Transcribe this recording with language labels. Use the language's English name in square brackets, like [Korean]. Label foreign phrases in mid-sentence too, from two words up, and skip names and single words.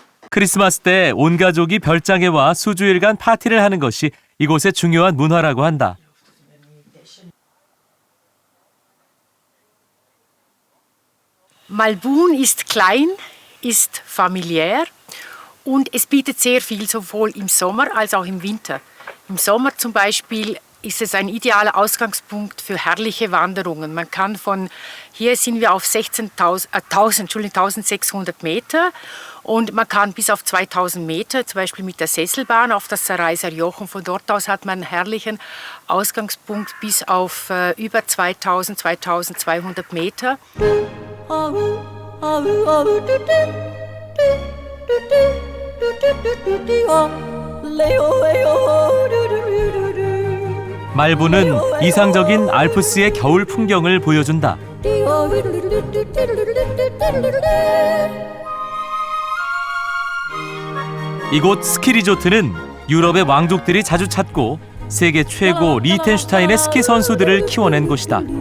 [Korean] 크리스마스 때 온 가족이 별장에 와 수주일간 파티를 하는 것이 이곳의 중요한 문화라고 한다. [German] Malbun ist klein, ist familiär und es bietet sehr viel sowohl im Sommer als auch im Winter. Im Sommer zum Beispiel ist es ein idealer Ausgangspunkt für herrliche Wanderungen. Man kann hier sind wir auf 1600 Meter und man kann bis auf 2000 Meter, zum Beispiel mit der Sesselbahn auf das Saraiser Joch, und von dort aus hat man einen herrlichen Ausgangspunkt bis auf über 2200 Meter. [Korean] 말부는 이상적인 알프스의 겨울 풍경을 보여준다. 이곳 스키 리조트는 유럽의 왕족들이 자주 찾고 세계 최고 리텐슈타인의 스키 선수들을 키워낸 곳이다.